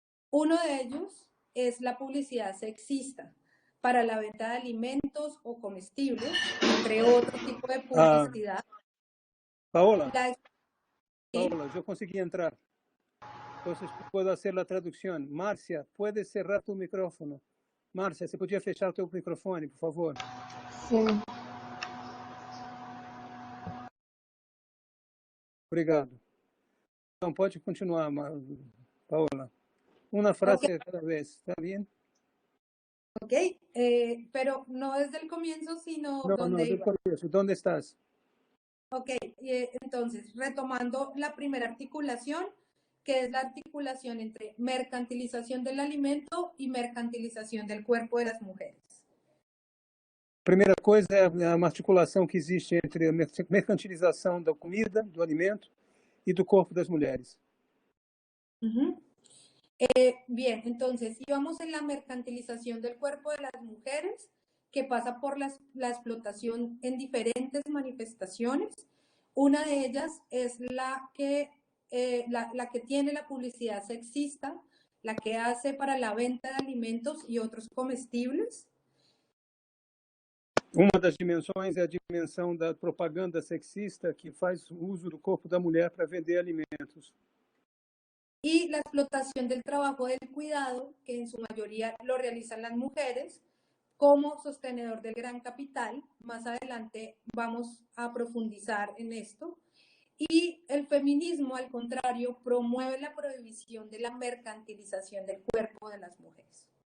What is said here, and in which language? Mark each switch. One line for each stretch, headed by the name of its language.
Spanish: Uno de ellos es la publicidad sexista para la venta de alimentos o comestibles, entre otro tipo de publicidad. Paola, Paola, yo conseguí entrar. Entonces puedo hacer la traducción. Márcia, puedes cerrar tu micrófono.
Portuguese: Márcia, você podia fechar o teu microfone, por favor? Sim. Obrigado. Então, pode continuar, Paola.
Spanish: Una frase Okay. cada vez, ¿está bien? Ok, pero no desde el comienzo, sino donde iba. ¿Dónde estás? Ok, entonces, retomando la primera articulación, que es la articulación entre mercantilización del alimento y mercantilización del cuerpo de las mujeres.
Portuguese: Primeira coisa é uma articulação que existe entre a mercantilização da comida, do alimento e do corpo das mulheres.
Spanish: Bien, entonces, íbamos en la mercantilización del cuerpo de las mujeres, que pasa por la explotación en diferentes manifestaciones. Una de ellas es la que tiene la publicidad sexista, la que hace para la venta de alimentos y otros comestibles.
Portuguese: Uma das dimensões é a dimensão da propaganda sexista que faz uso do corpo da mulher para vender alimentos.
Spanish: Y la explotación del trabajo del cuidado, que en su mayoría lo realizan las mujeres, como sostenedor del gran capital. Más adelante vamos a profundizar en esto. Y el feminismo, al contrario, promueve la prohibición de la mercantilización del cuerpo de las mujeres.